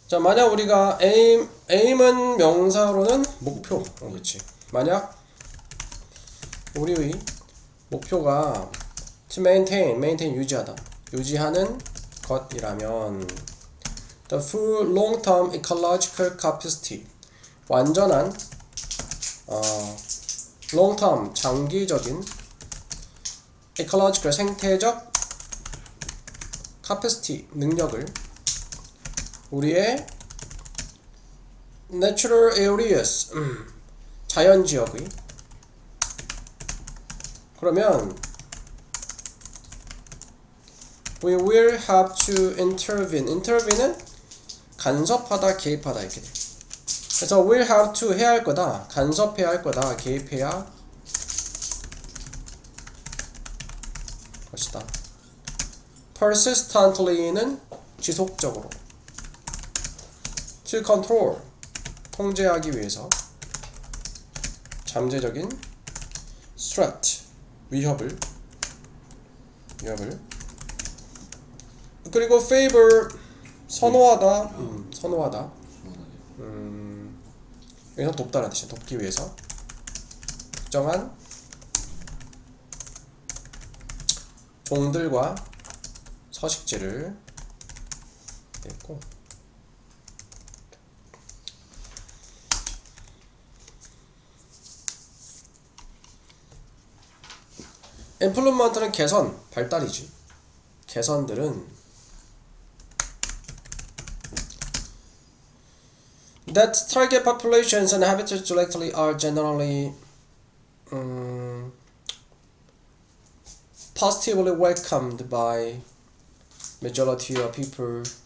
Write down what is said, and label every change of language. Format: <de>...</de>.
<ko>자, 만약 우리가 aim은 명사로는 목표. 그렇지. 만약 우리의 목표가</ko> <en>to maintain</en> <ko>유지하다. 유지하는 것이라면</ko> <en>the full long-term ecological capacity</en> <ko>완전한 long-term 장기적인 ecological 생태적 capacity 능력을 우리의</ko> <en>natural areas</en> <ko>자연지역의 그러면</ko> <en>we will have to intervene은</en> <ko>간섭하다 개입하다 이렇게 돼. 그래서 will have to 해야 할 거다 간섭해야 할 거다 개입해야 것이다. persistently는 지속적으로</ko> <en>to control</en> <ko>통제하기 위해서 잠재적인 threat 위협을 그리고 favor 선호하다 선호하다 여기서 돕다라는 뜻이야. 돕기 위해서 특정한 종들과 서식지를 했고 improvement는 개선, 발달이지. 개선들은</ko> <en>that target populations and habitats directly are generally positively welcomed by majority of people.</en>